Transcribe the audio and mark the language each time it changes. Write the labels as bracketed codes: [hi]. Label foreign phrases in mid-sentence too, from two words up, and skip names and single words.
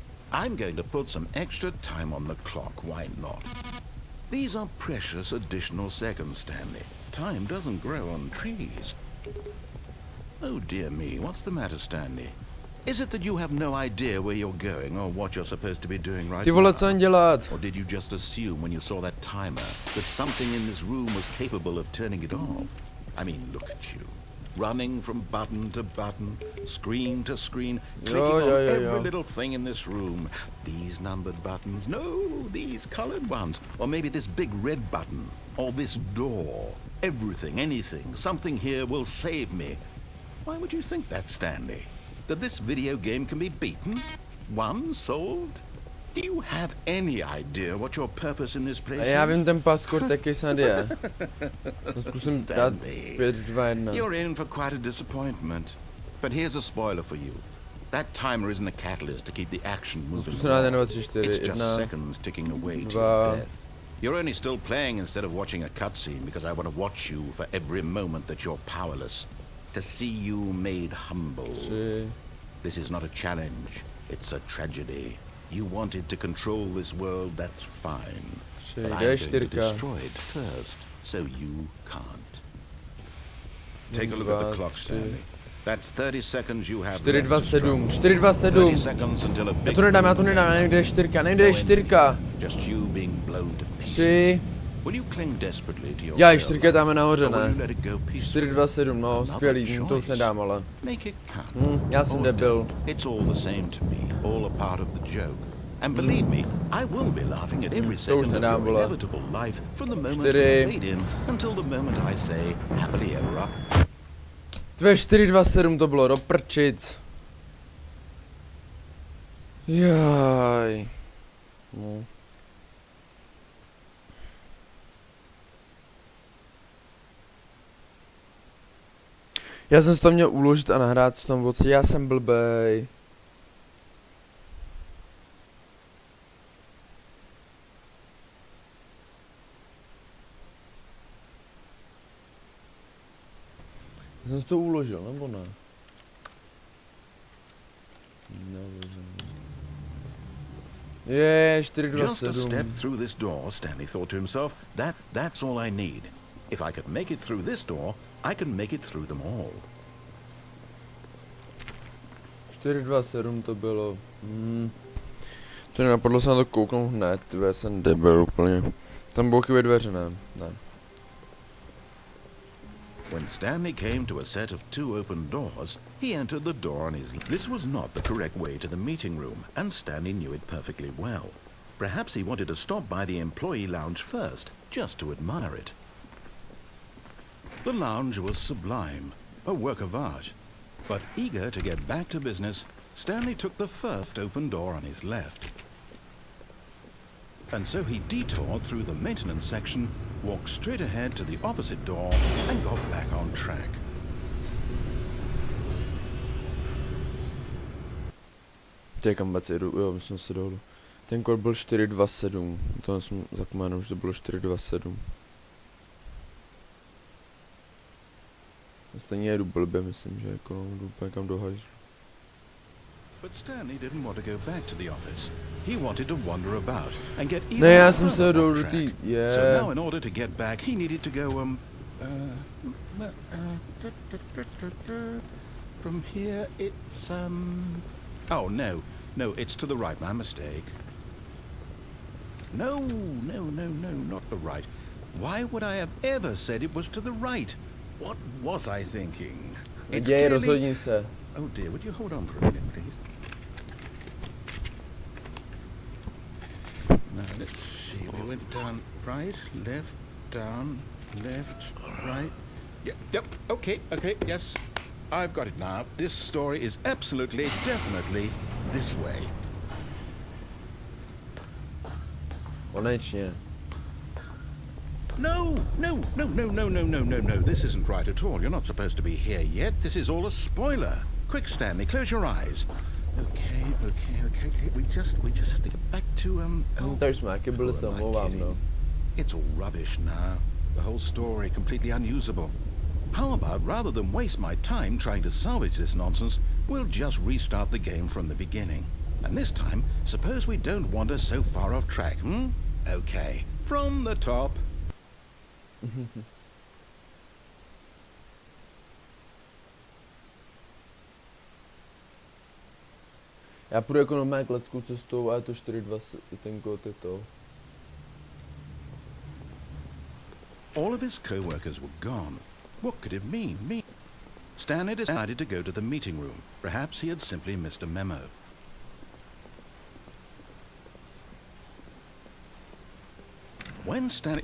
[en] I'm going to put some extra time on the clock, why not? These are precious additional seconds, Stanley. Time doesn't grow on trees. Oh dear me, what's the matter, Stanley? Is it that you have no idea where you're going or what you're supposed to be doing right [cs] Ty vole, [en] now? [cs] co mám dělat? [en] Or did you just assume when you saw that timer that something in this room was capable of turning it off? I mean, look at you. Running from button to button, screen to screen, clicking on every little thing in this room. These numbered buttons, no, these colored ones. Or maybe this big red button, or this door. Everything, anything, something here will save me. Why would you think that, Stanley? That this video game can be beaten? Won? Solved? Do you have any idea what your purpose in this place is? [cs] Já vím ten password, jaký snad je. To zkusím dát 5, 2, 1. [en] You're in for quite a disappointment. But here's a spoiler for you. That timer isn't a catalyst to keep the action moving [cs] Zkusím dát 1, 2, 3, 4, [en] It's just 1, seconds ticking away to 2. your death. You're only still playing instead of watching a cutscene because I want to watch you for every moment that you're powerless. To see you made humble. 3. This is not a challenge. It's a tragedy. You wanted to control this world, that's fine. 3, But I'm going to destroy it first, so you can't. Take a look at the clock, Stanley. That's 30 seconds you have 4, 2, left to 7, struggle. 4, 2, 7. 30 seconds until a [cs] Já [en] big [cs] to nedám, nejde 4, nejde 4. [en] Just you being blown to pieces. 3. Will you cling desperately to your [cs] Já, [en] will, [cs] 4 dáme nahoře, [en] or will you [cs] ne? [en] let it go peacefully? [cs] 4, 2, 7, no, skvělý, to už nedám, ale. [en] Make it count. [cs] Já jsem [en] Or [cs] debil. [en] don't. It's all the same to me, all a part of the joke. And believe me, I will be laughing at every second of [cs] nedám, [en] your [cs] vole. [en] inevitable life from the moment 4. you fade in until the moment I say happily ever up. [cs] Tvé 4, 2, 7 to bylo do prčic. Jaj. No. Já jsem si to měl uložit a nahrát v tom voci, já jsem blbej. Já jsem si to uložil, nebo ne? Je, 4, 2, [en] Just a 7. step through this door, Stanley thought to himself. That's all I need. If I could make it through this door, I can make it through them all. [cs] 4, 2, 7 to bylo. To nenapadlo se na to kouknout hned, já jsem debil úplně. Tam bylo chybět dveře, ne? Ne. [en] When Stanley came to a set of 2 open doors, he entered the door on his left. This was not the correct way to the meeting room, and Stanley knew it perfectly well. Perhaps he wanted to stop by the employee lounge first, just to admire it. The lounge was sublime, a work of art. But eager to get back to business, Stanley took the first open door on his left. And so he detoured through the maintenance section, walked straight ahead to the opposite door, and got back on track. [cs] Ty kam vůbec jedu, jo, myslím si dolů. Ten kód byl 4, 2, 7. To jsem zapomněl, že to bylo 4, 2, 7. Stejně jedu blbě, myslím, že jako jdu úplně kam do hajzlu. [en] But Stanley didn't want to go back to the office. He wanted to wander about and get even [cs] Ne, já jsem se [en] further [cs] do [en] off [cs] té, [en] track. So now in order to get back, he needed to go, from here it's, oh no, it's to the right, my mistake. No, not the right. Why would I have ever said it was to the right? What was I thinking? It's [cs] Děj, [en] clearly... [cs] rozhodni se. [en] Oh dear, would you hold on for a minute, please? Now, let's see. We went down, right, left, down, left, right. Yep, okay, yes. I've got it now. This story is absolutely, definitely this way. [cs] Konečně. [en] No. This isn't right at all. You're not supposed to be here yet. This is all a spoiler. Quick, Stanley, close your eyes. Okay. We just have to get back to [cs] Tak jsme taky byli, se omlouvám, no. [en] It's all rubbish now. The whole story completely unusable. How about, rather than waste my time trying to salvage this nonsense, we'll just restart the game from the beginning. And this time, suppose we don't wander so far off track, hmm? Okay, from the top. [cs] Já půjdu jako normálně kleckou cestou a je to 4-2 ten kód je to. [en] All of his co-workers were gone. What could it mean? Stanley decided to go to the meeting room. Perhaps he had simply missed a memo. When Stanley...